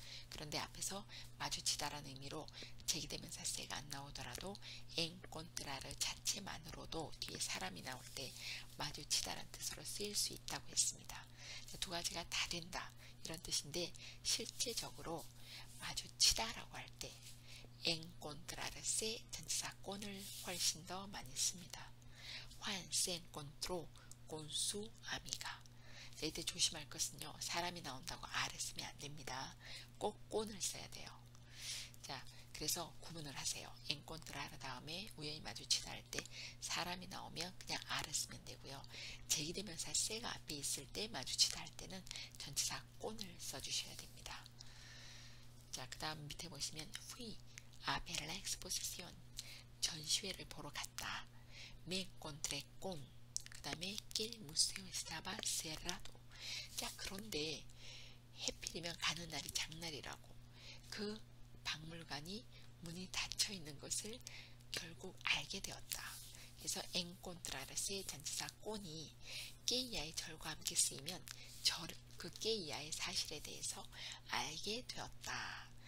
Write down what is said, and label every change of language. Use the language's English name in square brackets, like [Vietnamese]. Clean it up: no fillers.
[Korean] 그런데 앞에서 마주치다라는 의미로 제기대명사 se가 안 나오더라도 encontrar 자체만으로도 뒤에 사람이 나올 때 마주치다라는 뜻으로 쓰일 수 있다고 했습니다. 두 가지가 다 된다 이런 뜻인데 실제적으로 마주치다라고 할 때 encontrarse 전치사 con을 훨씬 더 많이 씁니다. [Spanish] Juan se encontró con su amiga. [Korean] 이때 조심할 것은요. 사람이 나온다고 R을 쓰면 안 됩니다. 꼭 con을 써야 돼요. 자, 그래서 구분을 하세요. encontrar 다음에 우연히 마주치다 할 때 사람이 나오면 그냥 R을 쓰면 되고요. 제기대명사 se가 앞에 있을 때 마주치다 할 때는 전치사 con을 써주셔야 됩니다. 자, 그 다음 밑에 보시면 [Spanish] fui a ver la exposición. [Korean] 전시회를 보러 갔다. [Spanish] me encontré con [Korean] 그 다음에 [Spanish] que el museo estaba cerrado. [Korean] 자, 그런데 예를들면 가는 날이 장날이라고 그 박물관이 문이 닫혀 있는 것을 결국 알게 되었다. 그래서 encontrarse 전치사 꼰이 깨이아의 절과 함께 쓰이면 그 깨이아의 사실에 대해서 알게 되었다.